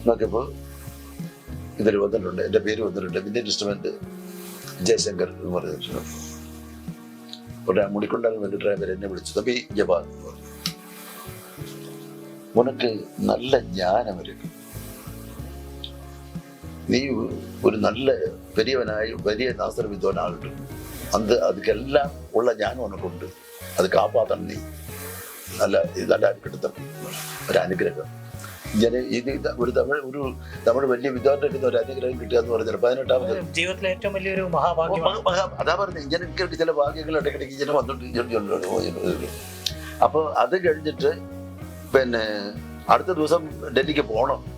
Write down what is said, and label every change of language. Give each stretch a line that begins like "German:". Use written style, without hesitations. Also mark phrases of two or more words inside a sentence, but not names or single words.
Malayalam: നോക്കിയപ്പോൾ ഇതിൽ വന്നിട്ടുണ്ട്, എൻ്റെ പേര് വന്നിട്ടുണ്ട്,
English: Indian instrument
Malayalam: ജയശങ്കർ എന്ന് പറഞ്ഞിട്ടുണ്ട്. ഉടനെ മുടിക്കൊണ്ടാൻ വേണ്ടി ഡ്രൈവർ എന്നെ വിളിച്ചു, തമ്പി ജവാൻ എന്ന് പറഞ്ഞു,
Tamil: உனக்கு நல்ல ஞானம் வரும்,
Malayalam: നീ ഒരു നല്ല
Tamil: பெரியவனாய் பெரிய நாசர் வித்வானாகட்டும், அதுக்கெல்லாம் உள்ள ஞானம் உனக்கு உண்டு, அது காப்பாற்றணும்,
Malayalam: നീ നല്ല ഇതായിട്ട് തപ്പി ഒരു അനുഗ്രഹം. ഞാൻ ഇത് ഒരു തമിഴ് വലിയ വിദ്വാന്റെ ഒരു അനുഗ്രഹം കിട്ടുക എന്ന് പറഞ്ഞാൽ 18ാമത് ജീവിതത്തിലെ ഏറ്റവും വലിയൊരു മഹാഭാഗ്യം. അതാ പറഞ്ഞത്, ഇങ്ങനെ എനിക്ക് ചില ഭാഗ്യങ്ങൾ ഇടയ്ക്കിടയ്ക്ക് ഇങ്ങനെ വന്നിട്ട്. അപ്പോൾ അത് കഴിഞ്ഞിട്ട് പിന്നെ അടുത്ത ദിവസം ഡൽഹിക്ക് പോകണം.